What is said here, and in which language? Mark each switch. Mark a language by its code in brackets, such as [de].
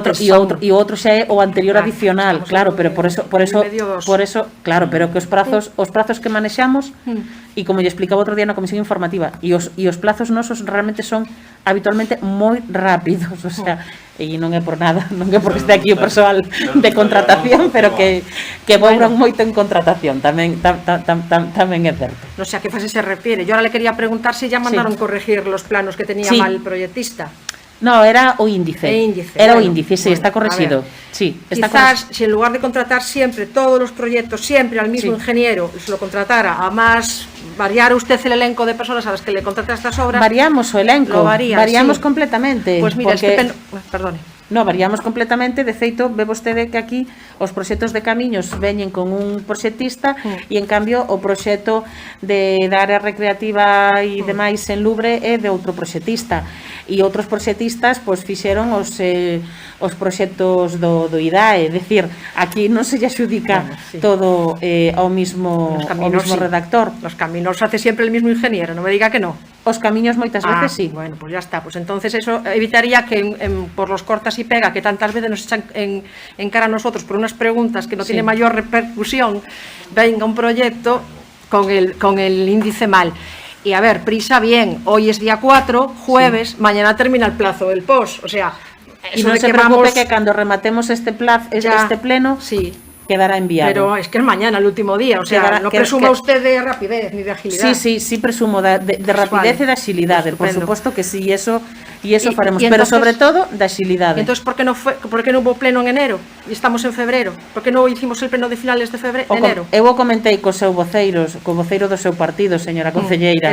[gl] E outro xa é o anterior adicional, claro, pero por eso, claro, pero que os prazos que manexamos, e como lle explicaba outro día na comisión informativa, e os plazos nosos realmente son habitualmente moi rápidos, o sea, e non é por nada, non é porque este aquí o persoal de contratación, pero que vouran moito en contratación, tamén é certo. [es] No sé a qué fase se refiere. Yo ahora le quería preguntar si ya mandaron corregir los planos que tenía mal el proyectista. [gl] No, era o índice. Era o índice, sí, está corregido. Sí, está [es] quizás si en lugar de contratar siempre todos los proyectos, siempre al mismo ingeniero, se lo contratara a más, variara usted el elenco de personas a las que le contrata estas obras. [gl] Variamos o elenco, variamos completamente. [es] Pues mira, porque... perdone. [gl] No, variamos completamente, de feito, ve vostede que aquí os proxectos de camiños veñen con un proxectista e, en cambio, o proxecto da área recreativa e demais en Lubre é de outro proxectista. E outros proxectistas, pois, fixeron os proxectos do IDAE, é dicir, aquí non se lle adxudica todo ao mismo redactor. [es] Los caminos hace siempre el mismo ingeniero, no me diga que no. [gl] Os camiños moitas veces sí. [es] Bueno, pues ya está. Pues entonces eso evitaría que por los cortas y pega que tantas veces nos echan en cara a nosotros por unas preguntas que no tiene mayor repercusión, venga un proyecto con el índice mal. Y a ver, prisa bien, hoy es día 4, jueves, mañana termina el plazo del POS, o sea... [gl] Y non se preocupe que cando rematemos este pleno, quedará enviado. [es] Pero es que es mañana el último día, o sea, no presuma usted de rapidez ni de agilidad. [gl] Sí, presumo de rapidez e de agilidade, por suposto que sí, eso faremos, pero sobre todo de agilidade. [es] Entonces, ¿por qué no hubo pleno en enero? Y estamos en febrero. ¿Por qué no hicimos el pleno de finales de enero? [gl] Eu comentei co voceiro do seu partido, señora concelleira.